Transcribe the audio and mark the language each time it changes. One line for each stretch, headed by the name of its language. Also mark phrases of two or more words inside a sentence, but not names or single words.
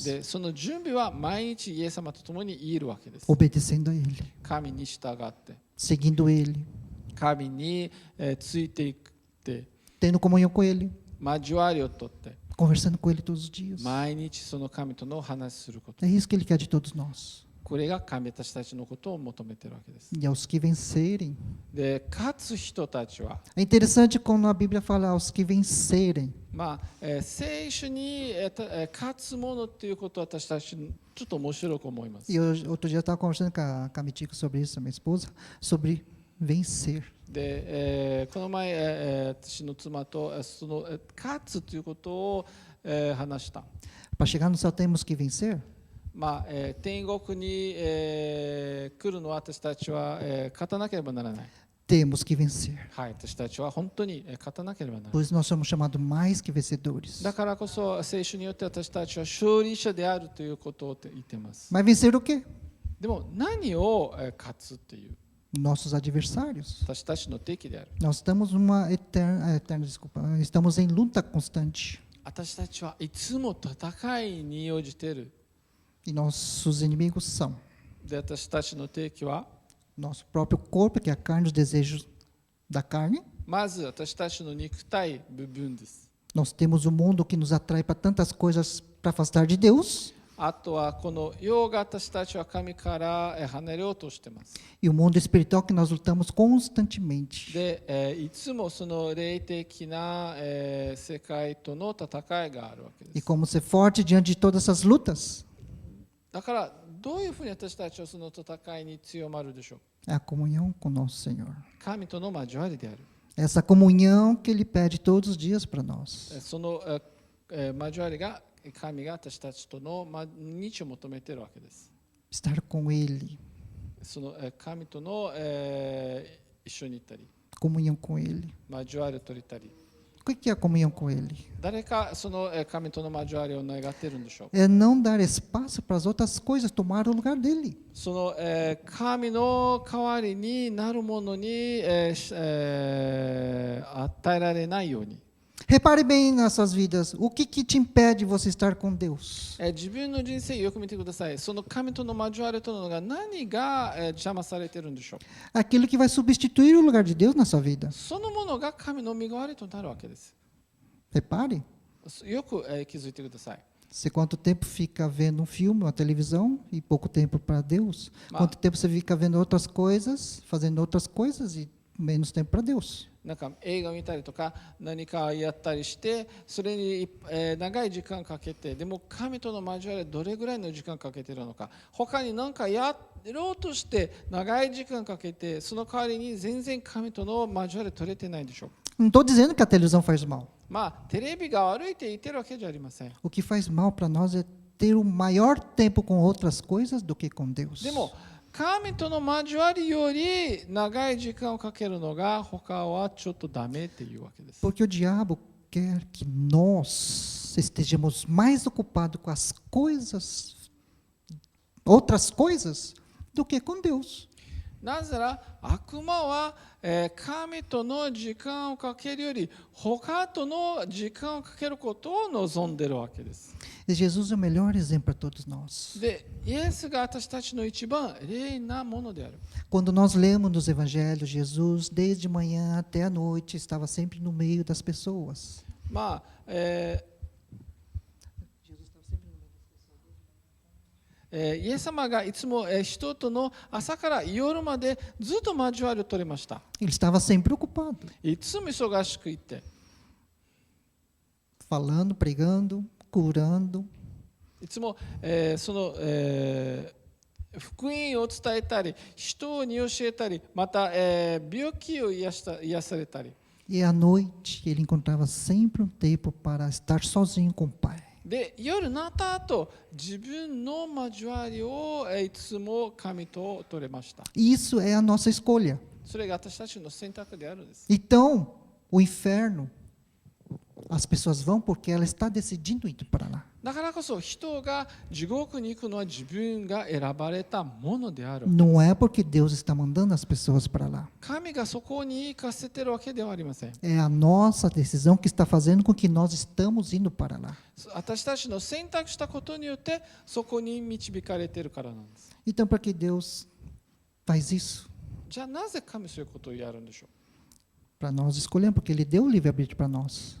Japanese: で、その準備は毎日イエス様と共にいるわけです。
Portuguese: obedecendo a Ele,
Japanese: 神に従って、
Portuguese: seguindo Ele,
Japanese: 神についていって、
Portuguese: tendo comunhão com Ele,
Japanese: 交わりをとって、
Portuguese: conversando com Ele todos os dias.
Japanese: 毎日その神との話すること。
Portuguese: É isso que Ele quer de todos nós.
Japanese: これが神私たちのことを求めているわけです。
Portuguese: E aos que vencerem.
Japanese: で、勝つ人たちは、
Portuguese: É interessante quando a Bíblia fala aos que vencerem.
Japanese: 聖書に勝つものっていうことは私たちちょっと面白く思います。
Portuguese: E outro dia eu estava conversando com a Mitico sobre isso, a minha esposa, sobre vencer.
Japanese: で、この前、私の妻とその勝つということを、話した。
Portuguese: Para chegar no céu temos que vencer?
Japanese: 天国に、来るのは私たちは、勝たなければならない。
Portuguese: Temos que vencer.
Japanese: はい、私たちは本当に勝たなければならない。
Portuguese: Pois nós somos chamados mais que vencedores.
Japanese: だからこそ聖書によって私たちは勝利者であるということを言っています。
Portuguese: Mas vencer o quê?
Japanese: でも何を勝つっていう
Portuguese: Nossos adversários.
Japanese: 私たちの敵である。
Portuguese: Nós estamos numa desculpa, estamos em luta constante.
Japanese: 私たちはいつも戦いに応じている。
Portuguese: E nossos inimigos são
Japanese: で、私たちの敵は
Portuguese: nosso próprio corpo, que é a carne, os desejos da carne.
Japanese: まず私たちの肉体部分です。
Portuguese: Nós temos o mundo que nos atrai para tantas coisas para afastar de Deus.
Japanese: あとはこの世が私たちは神から離れようとしています。
Portuguese: E o mundo espiritual que nós lutamos constantemente.
Japanese: で、いつもその霊的な、世界との戦いがあるわけで
Portuguese: E
Japanese: す。
Portuguese: como ser forte diante de todas essas lutas?
Japanese: だからどういうふうに私たちはその戦いに強まるでしょう。
Portuguese: É a comunhão com nosso Senhor.
Japanese: 神との交わりである。
Portuguese: Essa comunhão que Ele pede todos os dias para nós.
Japanese: その交わりが神が私たちとの毎日を求めているわけです。
Portuguese: Estar com Ele,
Japanese: その神との、一緒に行ったり
Portuguese: comunhão com Ele.
Japanese: 交わりを取りたり、
Portuguese: O que é a comunhão com Ele?
Japanese: 誰かその神との交わりを願っているんでしょう。
Portuguese: É não dar espaço para as outras coisas tomar o lugar dele.
Japanese: その、神の代わりになるものに、与えられないように、
Portuguese: Repare bem nas suas vidas. O que te impede de você estar com Deus?
Japanese: 自分の人生をよく見てください。その神との交わりというのが何が、邪魔されているんでしょう。
Portuguese: Aquilo que vai substituir o lugar de Deus na sua vida.
Japanese: そのものが神の身代わりとなるわけです。
Portuguese: Repare.
Japanese: よく、気づいてください。
Portuguese: Você quanto tempo fica vendo um filme, uma televisão e pouco tempo para Deus? Quanto tempo você fica vendo outras coisas, fazendo outras coisas e menos tempo para Deus?
Japanese: なんか映画見たりとか何かやったりしてそれに、長い時間かけて、でも神との交わりどれぐらいの時間かけているのか、他に何かやろうとして長い時間かけて、その代わりに全然神との交わり取れてないでしょう。
Portuguese: Não estou dizendo que a televisão faz mal.
Japanese: まあテレビが悪いって言ってるわけじゃありません。
Portuguese: O que faz mal para nós é ter o maior tempo com outras coisas do que com Deus.
Japanese: でも神との交わりより長い時間をかけるのが他はちょっとダメっていうわけです。
Portuguese: Porque o diabo quer que nós estejamos mais ocupados com as coisas, outras coisas, do que com Deus.
Japanese: なぜなら悪魔は、神との時間をかけるより他との時間をかけることを望んでいるわけです。
Portuguese: E Jesus é o melhor exemplo para todos nós.
Japanese: で、イエスが私たちの一番霊なものである。
Portuguese: Quando nós lemos nos evangelhos, Jesus, desde manhã até a noite, estava sempre no meio das pessoas.
Japanese: まあ、イエス様がいつも人との朝から夜までずっと交わりを取りました。
Portuguese: Ele estava sempre ocupado,
Japanese: いつも忙しくいて、
Portuguese: falando, pregando, curando.
Japanese: いつも、その、福音を伝えたり、人に教えたり、また、病気を癒されたり。
Portuguese: E à noite ele encontrava sempre um tempo para estar sozinho com o Pai.
Japanese: で、夜になった後、自分の交わりをいつも神と取れました。
Portuguese: Isso é a nossa escolha.
Japanese: それが私たちの選択であるんです。
Portuguese: Então, o inferno, as pessoas vão porque ela está decidindo ir para lá.
Japanese: だからこそ人が地獄に行くのは自分が選ばれたものである。
Portuguese: Não é porque Deus está mandando as pessoas para lá.
Japanese: 神がそこに行かせてるわけではありません。
Portuguese: É a nossa decisão que está fazendo com que nós estamos indo para lá.
Japanese: 私たちの選択したことによってそこに導かれているからなんです。
Portuguese: Então, para que Deus faz isso?
Japanese: じゃあなぜ神そういうことをやるんでしょう。
Portuguese: Para nós escolhermos, porque Ele deu o livre-arbítrio para nós.